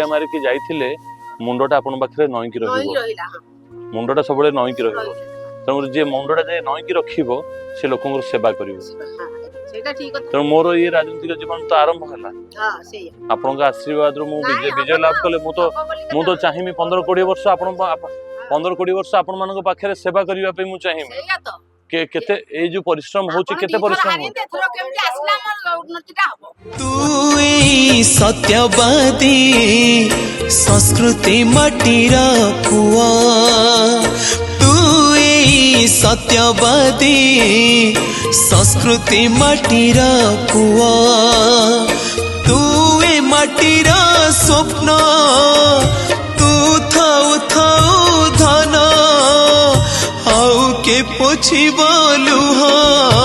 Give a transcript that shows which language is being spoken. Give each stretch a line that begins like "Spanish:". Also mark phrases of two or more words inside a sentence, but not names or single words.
Odia: ମାରିକି ଯାଇଥିଲେ ମୁଣ୍ଡଟା ଆପଣଙ୍କ ପାଖରେ ନଇଁକି ରହିବ ମୁଣ୍ଡଟା ସବୁବେଳେ ନଇଁକି ରହିବ ତେଣୁ ଯିଏ ମୁଣ୍ଡଟା ଯାଇ ନଇଁକି ରଖିବ ସେ ଲୋକଙ୍କର ସେବା କରିବ ତେଣୁ ମୋର ଇଏ ରାଜନୈତିକ ଜୀବନ ତ ଆରମ୍ଭ ହେଲା ଆପଣଙ୍କ ଆଶୀର୍ବାଦରୁ ମୁଁ ବିଜୟ ଲାଭ କଲେ ମୁଁ ତ ଚାହିଁବି 15-20 ବର୍ଷ 15-20 ବର୍ଷ ଆପଣ ମାନଙ୍କ ପାଖରେ ସେବା କରିବା ପାଇଁ ମୁଁ ଚାହିଁବି କେତେ ଏଇ ଯୋଉ ପରିଶ୍ରମ ହଉଛି କେତେ ପରିଶ୍ରମ ତୁ ସତ୍ୟବାଦୀ ସଂସ୍କୃତି ମାଟିର ପୁଅ ତୁ ସତ୍ୟବାଦୀ ସଂସ୍କୃତି ମାଟିର ପୁଅ ତୁ ମାଟିର ସ୍ୱପ୍ନ ତୁ ଥାଉ ଥାଉ ଧନ ଆଉ କେ ପୋଛିବ ଲୁହ